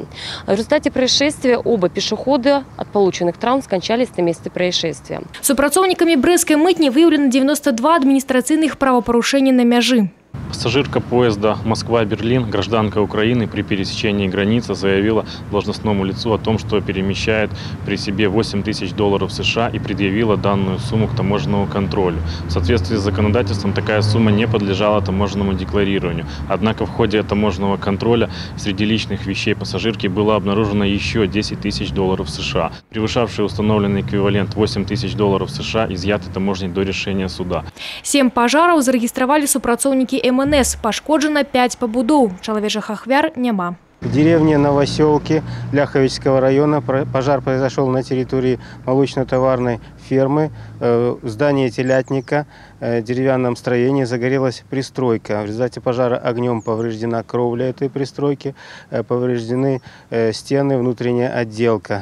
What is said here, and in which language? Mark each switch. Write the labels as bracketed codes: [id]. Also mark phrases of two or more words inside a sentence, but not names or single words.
[ru] В результате происшествия оба пешехода от полученных травм скончались на месте происшествия. [be] Супрацоўнікамі брэсцкай мытні выявлена 92 [ru] административных правопорушения [be] на мяжы. [ru] Пассажирка поезда Москва-Берлин, гражданка Украины, при пересечении границы заявила должностному лицу о том, что перемещает при себе $8000 США и предъявила данную сумму к таможенному контролю. В соответствии с законодательством такая сумма не подлежала таможенному декларированию. Однако в ходе таможенного контроля среди личных вещей пассажирки было обнаружено еще $10 000 США. Превышавший установленный эквивалент $8000 США изъяты таможней до решения суда. [be] 7 пажараў зарэгістравалі супрацоўнікі МНС. Пашкоджана 5 пабудоў. Чалавечых ахвяр няма. [ru] В деревне Новоселки Ляховичского района пожар произошел на территории молочно-товарной фермы. В здании телятника, деревянном строении, загорелась пристройка. В результате пожара огнем повреждена кровля этой пристройки, повреждены стены, внутренняя отделка.